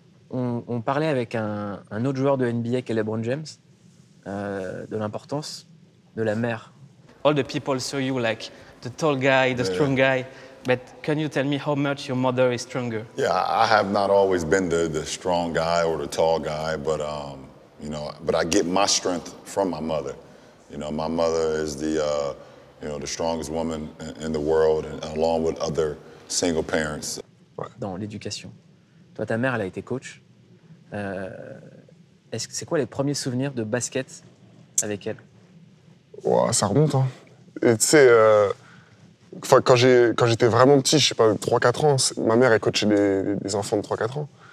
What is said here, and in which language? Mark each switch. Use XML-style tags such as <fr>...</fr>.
<fr>On parlait avec un autre joueur de NBA qui est LeBron James, de l'importance de la mère.</fr> <en>All the people saw you like the tall guy, the strong guy, but can you tell me how much your mother is stronger? Yeah, I have not always been the strong guy or the tall guy, but I get my strength from my mother. You know, my mother is the strongest woman in the world, and along with other single parents.</en> <fr>Dans l'éducation. Toi, ta mère, elle a été coach. C'est quoi les premiers souvenirs de basket avec elle? Ouais, ça remonte, hein. Et tu sais, Enfin, quand j'étais vraiment petit, je sais pas, 3-4 ans, ma mère, elle coachait des enfants de 3-4 ans.</fr>